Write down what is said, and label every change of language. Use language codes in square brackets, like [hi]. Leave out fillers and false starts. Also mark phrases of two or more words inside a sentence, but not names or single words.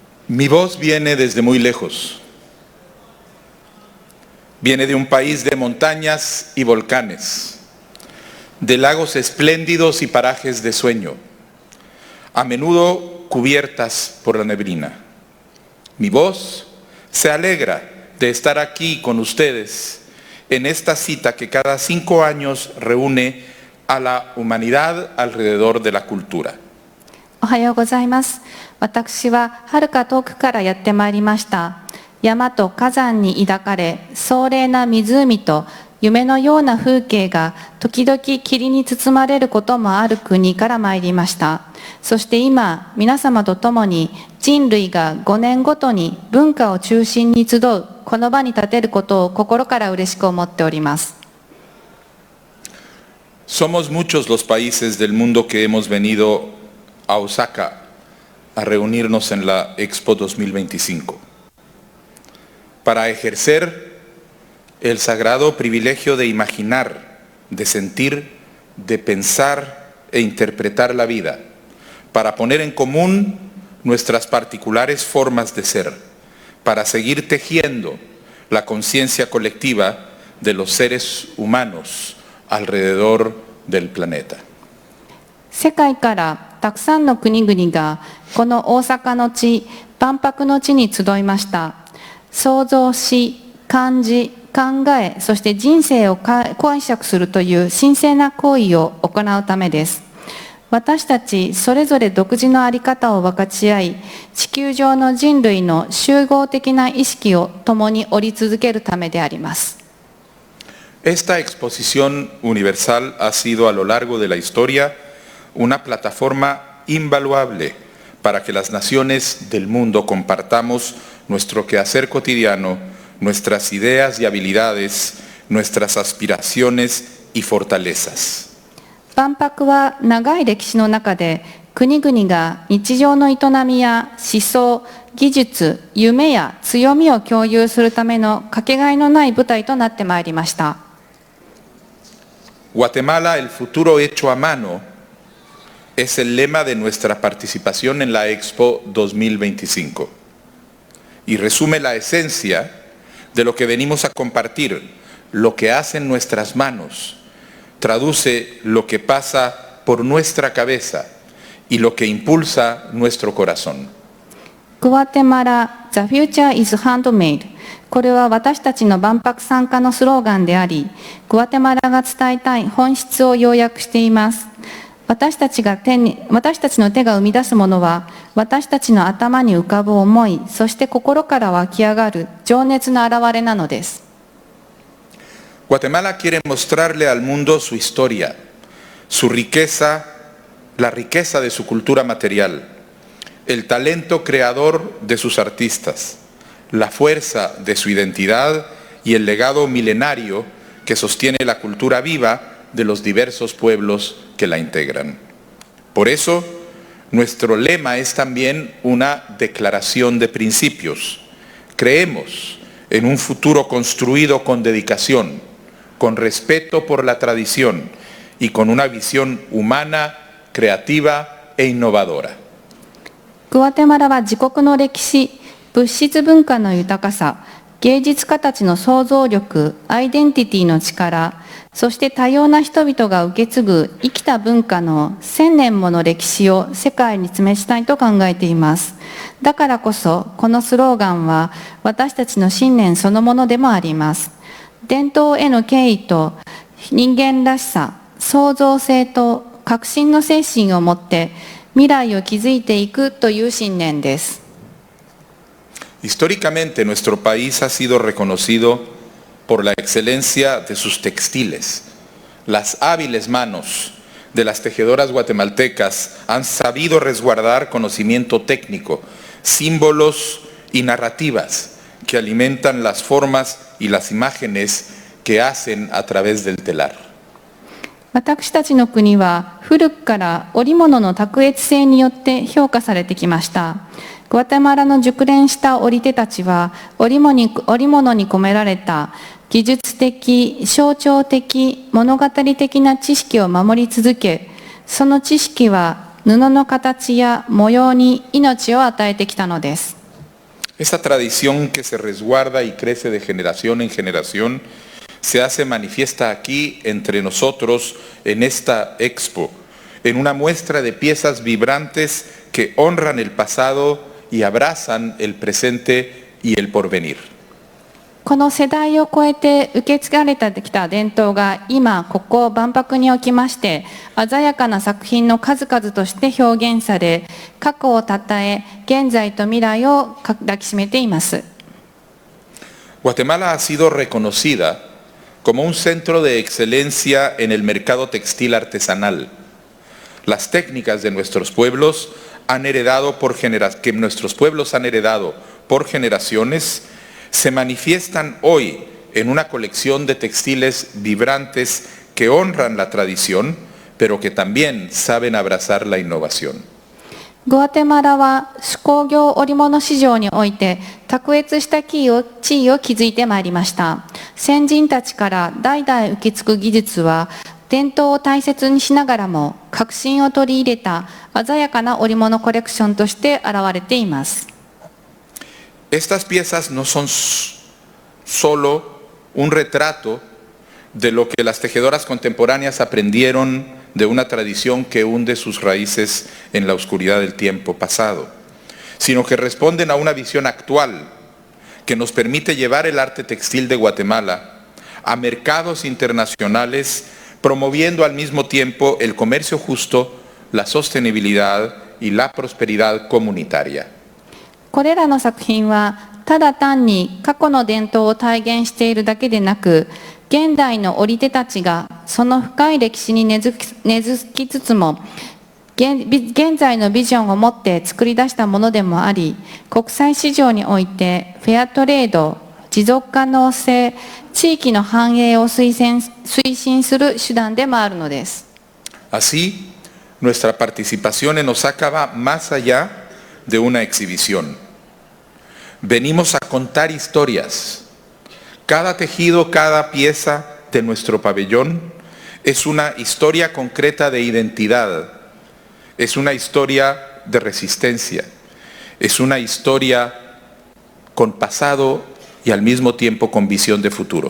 [es] Mi voz viene desde muy lejos. Viene de un país de montañas y volcanes, de lagos espléndidos y parajes de sueño, a menudo cubiertas por la neblina. Mi voz se alegra de estar aquí con ustedes en esta cita que cada 5 años reúne a la humanidad alrededor de la cultura. [ja] おはようございます。私は遥か遠くからやってまいりました。山と火山に抱かれ、壮麗な湖と夢のような風景が時々霧に包まれることもある国から参りました。そして今、皆様と共に人類が5年ごとに文化を中心に集うこの場に立てることを心から嬉しく思っております。 [es] Somos muchos los países del mundo que hemos venido a Osaka a reunirnos en la Expo 2025 para ejercer el sagrado privilegio de imaginar, de sentir, de pensar e interpretar la vida, para poner en común nuestras particulares formas de ser, para seguir tejiendo la conciencia colectiva de los seres humanos alrededor del planeta. [ja] 世界からたくさんの国々がこの大阪の地、万博の地に集いました。想像し、感じ、考え、そして人生を解釈するという神聖な行為を行うためです。私たちそれぞれ独自の在り方を分かち合い、地球上の人類の集合的な意識を共に織り続けるためであります。 [es] Esta exposición universal ha sido a lo largo de la historia una plataforma invaluable para que las naciones del mundo compartamos nuestro quehacer cotidiano, nuestras ideas y habilidades, nuestras aspiraciones y fortalezas. [ja] 万博は長い歴史の中で国々が日常の営みや思想、技術、夢や強みを共有するためのかけがえのない舞台となってまいりました。 [es] Guatemala, el futuro hecho a mano, es el lema de nuestra participación en la Expo 2025 y resume la esencia de lo que venimos a compartir, lo que hacen nuestras manos, traduce lo que pasa por nuestra cabeza y lo que impulsa nuestro corazón. [en] グアテマラ The Future is Handmade。 [ja] これは私たちの万博参加のスローガンであり、グアテマラが伝えたい本質を要約しています。私たちの手が生み出すものは、私たちの頭に浮かぶ思い、そして心から湧き上がる情熱の表れなのです。 [es] Guatemala quiere mostrarle al mundo su historia, su riqueza, la riqueza de su cultura material, el talento creador de sus artistas, la fuerza de su identidad y el legado milenario que sostiene la cultura viva de los diversos pueblos que la integran. Por eso, nuestro lema es también una declaración de principios. Creemos en un futuro construido con dedicación, con respeto por la tradición y con una visión humana, creativa e innovadora. [ja] グアテマラは自国の歴史、物質文化の豊かさ、芸術家たちの創造力、アイデンティティの力、そして多様な人々が受け継ぐ生きた文化の1000年もの歴史を世界に示したいと考えています。だからこそ、このスローガンは私たちの信念そのものでもあります。伝統への敬意と人間らしさ、創造性と革新の精神を持って未来を築いていくという信念です。 [es] Históricamente, nuestro país ha sido reconocido por la excelencia de sus textiles. Las hábiles manos de las tejedoras guatemaltecas han sabido resguardar conocimiento técnico, símbolos y narrativas que alimentan las formas y las imágenes que hacen a través del telar. [ja] 私たちの国は古くから織物の卓越性によって評価されてきました。グアテマラの熟練した織手たちは織物に込められた技術的、象徴的、物語的な知識を守り続け、その知識は布の形や模様に命を与えてきたのです。 [es] Esa tradición que se resguarda y crece de generación en generación se hace manifiesta aquí entre nosotros en esta expo, en una muestra de piezas vibrantes que honran el pasado y abrazan el presente y el porvenir. [ja] この世代を超えて受け継がれてきた伝統が今ここ万博におきまして鮮やかな作品の数々として表現され、過去をたたえ現在と未来を抱きしめています。 [es] Guatemala ha sido reconocida como un centro de excelencia en el mercado textil artesanal. Las técnicas de nuestros pueblos que nuestros pueblos han heredado por generaciones se manifiestan hoy en una colección de textiles vibrantes que honran la tradición, pero que también saben abrazar la innovación. [ja] グアテマラは手工業織物市場において卓越した地位を築いてまいりました。先人たちから代々受け継ぐ技術は伝統を大切にしながらも革新を取り入れた鮮やかな織物コレクションとして現れています。 [es] Estas piezas no son solo un retrato de lo que las tejedoras contemporáneas aprendieron de una tradición que hunde sus raíces en la oscuridad del tiempo pasado, sino que responden a una visión actual que nos permite llevar el arte textil de Guatemala a mercados internacionales, promoviendo al mismo tiempo el comercio justo, la sostenibilidad y la prosperidad comunitaria. [ja] これらの作品はただ単に過去の伝統を体現しているだけでなく、現代の織り手たちがその深い歴史に根付きつつも現在のビジョンを持って作り出したものでもあり、国際市場においてフェアトレード、持続可能性、地域の繁栄を推進する手段でもあるのです。 [es] Así, nuestra participación en Osaka va más allá de una exhibición. Venimos a contar historias. Cada tejido, cada pieza de nuestro pabellón es una historia concreta de identidad, es una historia de resistencia, es una historia con pasado y al mismo tiempo con visión de futuro.